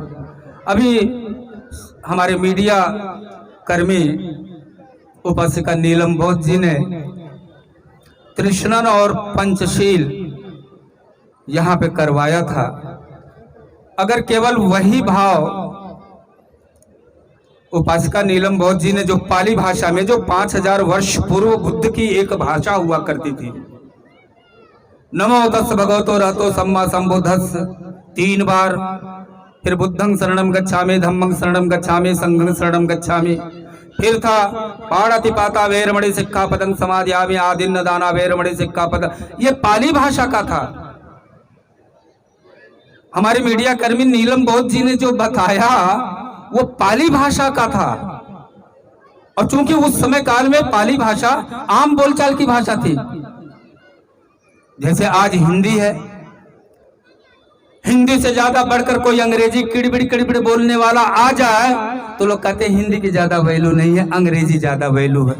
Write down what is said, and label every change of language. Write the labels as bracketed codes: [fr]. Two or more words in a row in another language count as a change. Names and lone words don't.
[hi] अभी हमारे मीडिया कर्मी उपासिका नीलम बोध जी ने तृष्णन और पंचशील यहाँ पे करवाया था। अगर केवल वही भाव उपासिका नीलम बोध जी ने जो पाली भाषा में, जो 5000 वर्ष पूर्व बुद्ध की एक भाषा हुआ करती थी, [pi] नमो तस् भगवतो रहतो सम्मा संबुद्धस् [hi] 3 बार, फिर [pi] बुद्धं शरणं गच्छामि, धम्मं शरणं गच्छामि, संघं शरणं गच्छामि, [hi] फिर था [pi] पाणिपाता वेरमणि सिक्खापदं समादयामि, आदिन्न दाना वेरमणि सिक्खापद। [hi] ये पाली भाषा का था। हमारे मीडिया कर्मी नीलम बोध जी ने जो बताया वो पाली भाषा का था। और चूंकि उस समय काल में पाली भाषा आम बोलचाल की भाषा थी, जैसे आज हिंदी है, हिंदी से ज्यादा बढ़कर कोई अंग्रेजी किड़बिड़ बोलने वाला आ जाए तो लोग कहते हैं हिंदी की ज्यादा वैल्यू नहीं है, अंग्रेजी ज्यादा वैल्यू है।